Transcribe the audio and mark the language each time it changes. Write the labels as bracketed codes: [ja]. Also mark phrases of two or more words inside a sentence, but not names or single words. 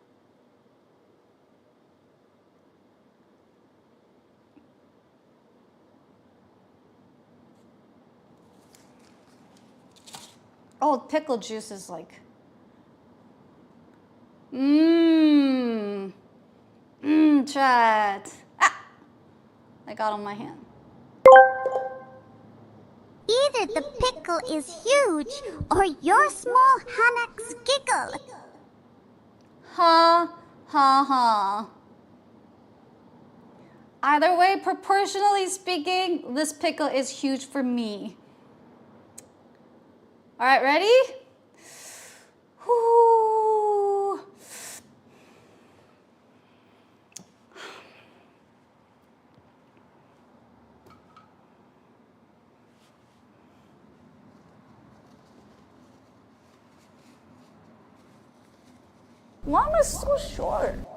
[en] Oh, pickle juice is like, chat. Ah, I got on my hand. Either the pickle is huge or your small HanaX giggle. Ha, ha, ha. Either way, proportionally speaking, this pickle is huge for me. All right, ready? Whoo. Why am I so short?